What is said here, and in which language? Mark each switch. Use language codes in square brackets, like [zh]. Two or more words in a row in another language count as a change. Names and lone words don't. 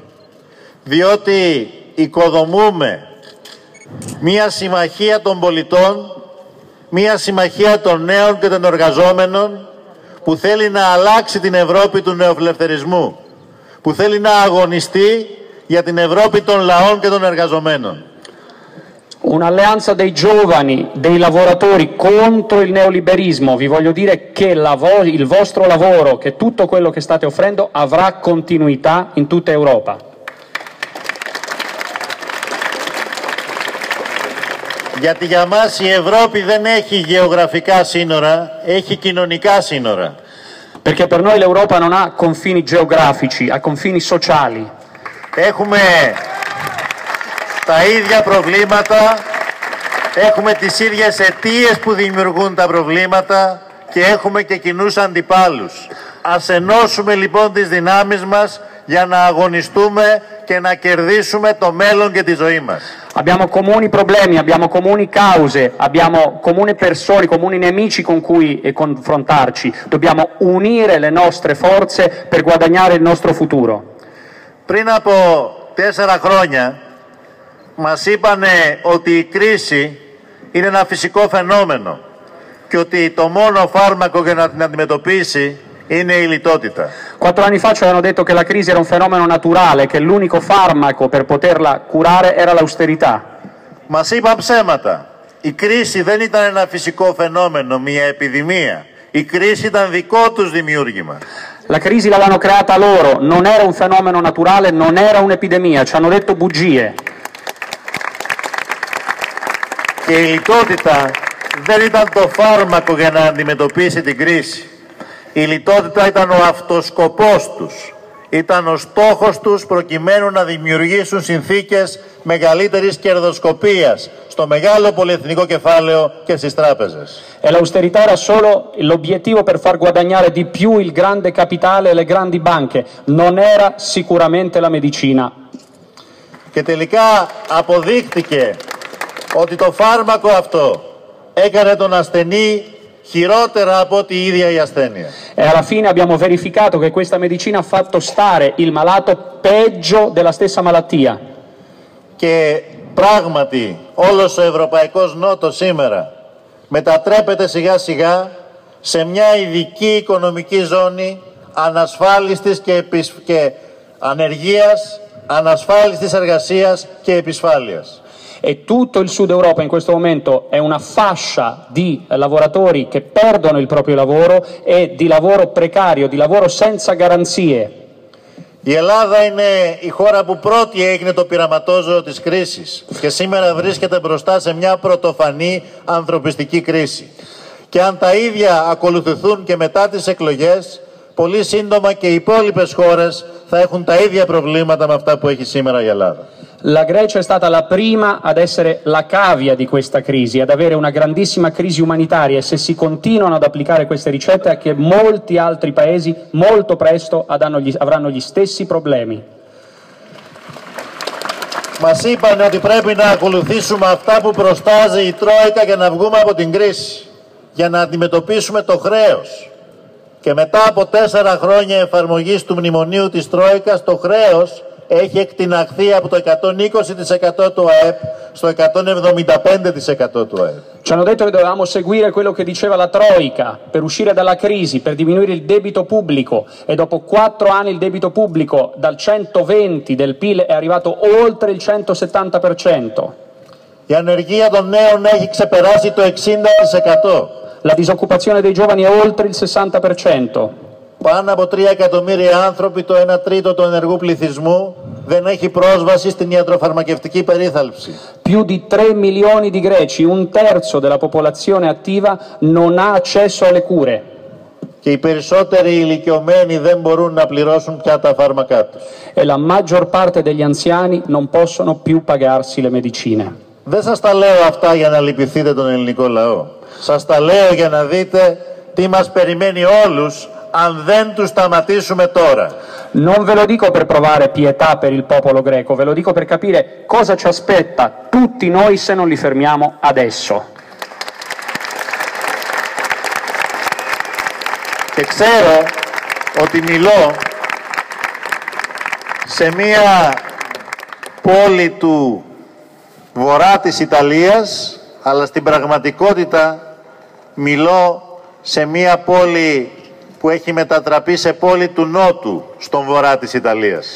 [el] Διότι οικοδομούμε μια συμμαχία των πολιτών, μια συμμαχία των νέων και των εργαζόμενων που θέλει να αλλάξει την Ευρώπη του νεοφιλελευθερισμού, που θέλει να αγωνιστεί για την Ευρώπη των λαών και των εργαζομένων. [it] Un'alleanza dei giovani, dei lavoratori contro il neoliberismo. Vi voglio dire che il vostro lavoro, che tutto quello che state offrendo avrà continuità in tutta Europa. [el] Γιατί για μας η Ευρώπη δεν έχει γεωγραφικά σύνορα, έχει κοινωνικά σύνορα. [it] Perché per noi l'Europa non ha confini geografici, ha confini sociali. [el] Έχουμε τα ίδια προβλήματα, έχουμε τις ίδιες αιτίες που δημιουργούν τα προβλήματα και έχουμε και κοινούς αντιπάλους. Ας ενώσουμε λοιπόν τις δυνάμεις μας για να αγωνιστούμε και να κερδίσουμε το μέλλον και τη ζωή μας. [it] Abbiamo comuni problemi, abbiamo comuni cause, abbiamo comuni persone, comuni nemici con cui confrontarci. Dobbiamo unire le nostre forze per guadagnare il nostro futuro. [el] Πριν από 4 χρόνια μας είπανε ότι η κρίση είναι ένα φυσικό φαινόμενο και ότι το μόνο φάρμακο για να την αντιμετωπίσει είναι η λιτότητα. [it] 4 anni fa ci avevano detto che la crisi era un fenomeno naturale, che l'unico farmaco per poterla curare era l'austerità. [el] Μας είπαν ψέματα. Η κρίση δεν ήταν ένα φυσικό φαινόμενο, μια επιδημία. Η κρίση ήταν δικό τους δημιούργημα. [it] La crisi l'avevano creata loro, non era un fenomeno naturale, non era un'epidemia, ci hanno detto bugie. [el] Και η λιτότητα δεν ήταν το φάρμακο για να αντιμετωπίσει την κρίση. Η λιτότητα ήταν ο αυτοσκοπός τους. Ήταν ο στόχος τους προκειμένου να δημιουργήσουν συνθήκες μεγαλύτερης κερδοσκοπίας στο μεγάλο πολυεθνικό κεφάλαιο και στις τράπεζες. [it] E l'austerità era solo l'obiettivo per far guadagnare di più il grande capitale e le grandi banche, non era sicuramente la medicina. [el] Και τελικά αποδείχτηκε ότι το φάρμακο αυτό έκανε τον ασθενή χειρότερα από ό,τι η ίδια η ασθένεια. [it] E alla fine abbiamo verificato che questa medicina ha fatto stare il malato peggio della stessa malattia. [el] Και πράγματι όλος ο Ευρωπαϊκός Νότος σήμερα μετατρέπεται σιγά σιγά σε μια ειδική οικονομική ζώνη ανασφάλιστης και ανεργίας, ανασφάλιστης εργασίας και επισφάλειας. [it] E tutto il Sud Europa in questo momento è una fascia di lavoratori che perdono il proprio lavoro e di lavoro precario, di lavoro senza garanzie. [el] Η Ελλάδα είναι η χώρα που πρώτη έγινε το πειραματόζωο της κρίσης και σήμερα βρίσκεται μπροστά σε μια πρωτοφανή ανθρωπιστική κρίση. Και αν τα ίδια ακολουθηθούν και μετά τις εκλογές, πολύ σύντομα και οι υπόλοιπες χώρες θα έχουν τα ίδια προβλήματα με αυτά που έχει σήμερα η Ελλάδα. [it] La Grecia è stata la prima ad essere la cavia di questa crisi, ad avere una grandissima crisi umanitaria e se si continuano ad applicare queste ricette anche molti altri paesi molto presto avranno gli stessi problemi. [el] Μας είπαν ότι πρέπει να ακολουθήσουμε αυτά που προστάζει η Τρόικα για να βγούμε από την κρίση, για να αντιμετωπίσουμε το χρέος. Και μετά από 4 χρόνια εφαρμογής του μνημονίου της Τρόικας, το χρέος έχει εκτιναχθεί από το 120% του ΑΕΠ στο 175% του ΑΕΠ. [it] Ci hanno detto che dovevamo seguire quello che diceva la Troica per uscire dalla crisi, per diminuire il debito pubblico e dopo 4 anni il debito pubblico dal 120 del PIL è arrivato oltre il 170%. [el] Η ανεργία των νέων έχει ξεπεράσει το 60%. [it] La disoccupazione dei giovani è oltre il 60%. [el] Πάνω από 3 εκατομμύρια άνθρωποι, το 1 τρίτο του ενεργού πληθυσμού, δεν έχει πρόσβαση στην ιατροφαρμακευτική περίθαλψη. [it] Più di 3 milioni di greci, un terzo della popolazione attiva, non ha accesso alle cure. [el] Και οι περισσότεροι ηλικιωμένοι δεν μπορούν να πληρώσουν πια τα φάρμακά τους. [it] E la maggior parte degli anziani non possono più pagarsi le medicine. [el] Δεν σας τα λέω αυτά για να λυπηθείτε τον ελληνικό λαό. Σας τα λέω για να δείτε τι μας περιμένει όλους αν δεν τους σταματήσουμε τώρα. [it] Non ve lo dico per provare pietà per il popolo greco, ve lo dico per capire cosa ci aspetta tutti noi se non li fermiamo adesso. [el] Και ξέρω ότι μιλώ σε μία πόλη του βορρά της Ιταλίας, αλλά στην πραγματικότητα μιλώ σε μία πόλη που έχει μετατραπεί σε πόλη του Νότου, στον βορρά της Ιταλίας.